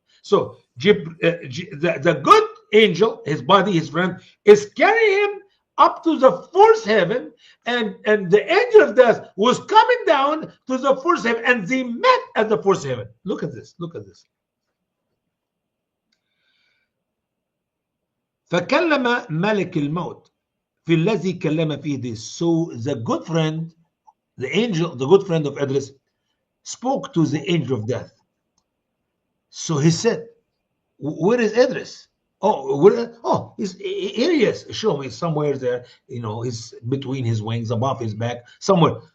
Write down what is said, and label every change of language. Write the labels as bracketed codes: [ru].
[en] So the good angel, his body, his friend, is carrying him up to the fourth heaven, and the angel of death was coming down to the fourth heaven, and they met at the fourth heaven. Look at this. [ar] فكلم ملك الموت في الذي كلم فيه this. [en] So the good friend, the good friend of Idris, spoke to the angel of death. So he said, "Where is Idris?" Here he is. Show me somewhere there. He's between his wings, above his back, somewhere.